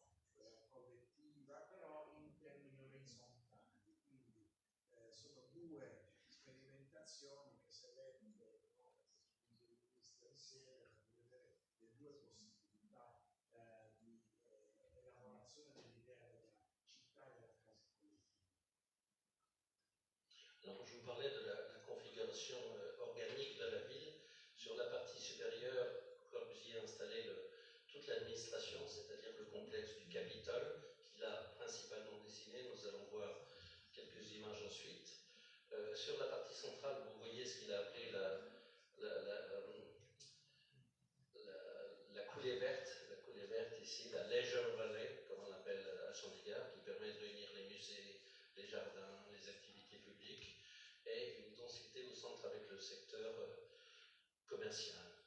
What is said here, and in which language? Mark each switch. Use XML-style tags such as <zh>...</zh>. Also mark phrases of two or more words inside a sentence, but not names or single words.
<it>Collettiva, però in termini orizzontali. Quindi sono due sperimentazioni che se lette, no, da questo punto di vista insieme per vedere le due possibilità di elaborazione dell'idea della città e della casa collettiva.</it> <fr>Alors, je vous parlais de la configuration organique de la ville. Sur la partie supérieure, Corbusier a installé toute l'administration, c'est-à-dire le complexe du Capitole, qu'il a principalement dessiné. Nous allons voir quelques images ensuite. Sur la partie centrale, vous voyez ce qu'il a appelé la coulée verte ici, la Leisure Valley, comme on l'appelle à Chandigarh, qui permet de réunir les musées, les jardins, les activités publiques, et une densité au centre avec le secteur commercial.</fr>